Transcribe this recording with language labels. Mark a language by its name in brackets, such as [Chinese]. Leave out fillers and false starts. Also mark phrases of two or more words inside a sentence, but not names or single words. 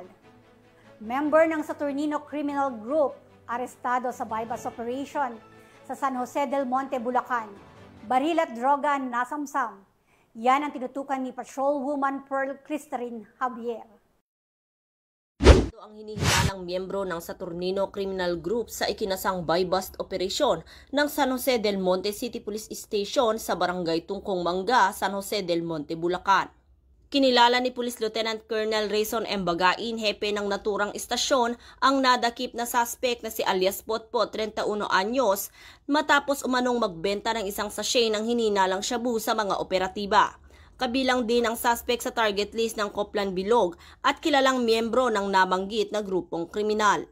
[Filipino] Member ng Saturnino Criminal Group, arestado sa [English] bypass operation [Filipino] sa San Jose del Monte, Bulacan. Baril at droga nasamsam. Yan ang tinutukan ni Patrolwoman Pearl Crystalline Javier. Ito ang hinihilalang miyembro ng Saturnino Criminal Group sa ikinasang buy-bust operasyon ng San Jose del Monte City Police Station sa Barangay Tungkong Mangga, San Jose del Monte, Bulacan. Kinilala ni Police Lieutenant Colonel Rayson M. Bagain, hepe ng naturang istasyon, ang nadakip na suspect na si alias Potpot, 31 anyos, matapos umanong magbenta ng isang sachet ng hininalang shabu sa mga operatiba. Kabilang din ang suspect sa [English] target list [Filipino] ng Coplan Bilog at kilalang miyembro ng nabanggit na grupong kriminal.